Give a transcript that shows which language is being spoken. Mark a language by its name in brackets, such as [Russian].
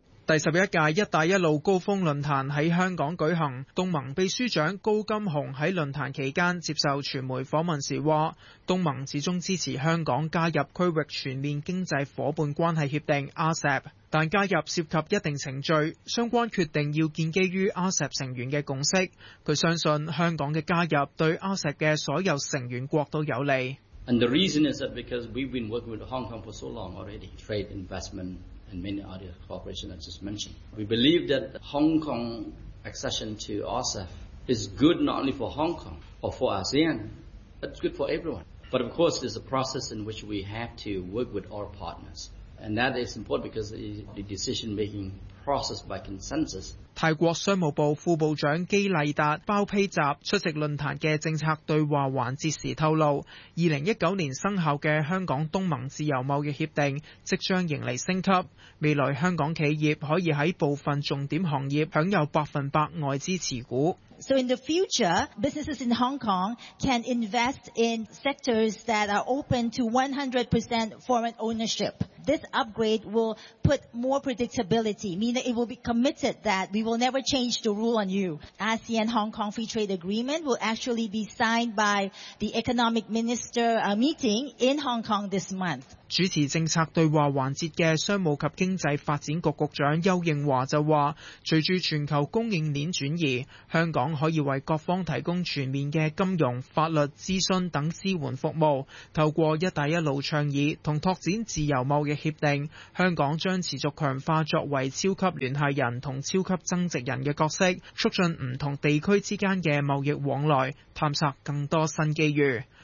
[Chinese] 第十一届“一带一路”高峰论坛在香港举行，东盟秘书长高金雄在论坛期间接受传媒访问时说，东盟始终支持香港加入区域全面经济伙伴关系协定 （RCEP）， 但加入涉及一定程序，相关决定要建基于 RCEP 成员的共识。他相信香港的加入对 RCEP 的所有成员国都有利。 [English] And the reason is that because we've been working with Hong Kong for so long already, trade, investment, and many other cooperation I just mentioned. We believe that Hong Kong accession to RCEP is good not only for Hong Kong or for ASEAN, but it's good for everyone. But of course, there's a process in which we have to work with our partners. And that is important because the decision-making process by consensus. [Chinese] 泰国商务部副部长基丽达·包披集出席论坛的政策对话环节时透露，2019年生效的香港东盟自由贸易协定即将迎来升级，未来香港企业可以在部分重点行业享有100%外资持股。 [English] So in the future, businesses in Hong Kong can invest in sectors that are open to 100% foreign ownership. This upgrade will put more predictability, meaning it will be committed that we will never change the rule on you. ASEAN-Hong Kong Free Trade Agreement will actually be signed by the Economic Minister meeting in Hong Kong this month. [Chinese] 主持政策对话环节的商务及经济发展局局长邱应华就说，随着全球供应链转移，香港可以为各方提供全面的金融、法律、咨询等支援服务。透过一带一路倡议和拓展自由贸易协定，香港将持续强化作为超级联系人和超级增值人的角色，促进不同地区之间的贸易往来，探索更多新机遇。